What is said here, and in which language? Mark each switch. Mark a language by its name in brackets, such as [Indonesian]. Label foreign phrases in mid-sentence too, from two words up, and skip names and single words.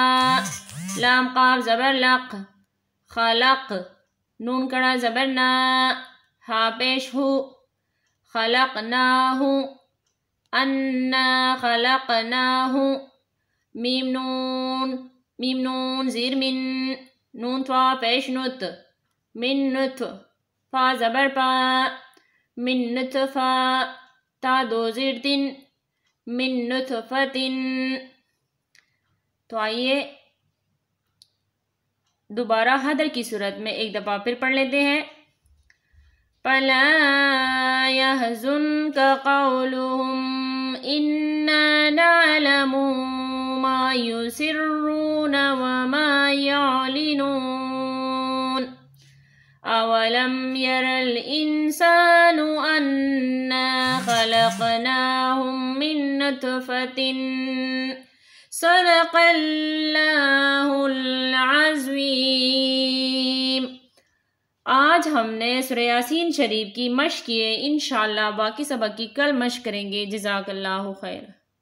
[Urdu] لام قاف زبر لق، خلق، نون کڑا زبر نا، ہا پیش ہو، خلقناہ، انا خلقناہ، میم نون زیر من، نون توا پیش نت، من نت، فا زبر پا، من نطفا، تا دو زیر تن، من نطفتن. تو آئیے دوبارہ حدر کی صورت میں ایک دفعہ پھر پڑھ لیتے ہیں. [Arabic] فَلَا يَحْزُنْكَ قَوْلُهُمْ إِنَّا نَعْلَمُ مَا يُسِرُّونَ وَمَا يَعْلِنُونَ أَوَلَمْ يَرَ الْإِنسَانُ أَنَّا خَلَقْنَاهُ مِن نُّطْفَةٍ. صدق اللہ العظیم. [Urdu] آج ہم نے سورہ یاسین شریف کی مشق کی ہے. انشاءاللہ باقی سبق کی کل مشق کریں گے. [Arabic] جزاک اللہ خیر.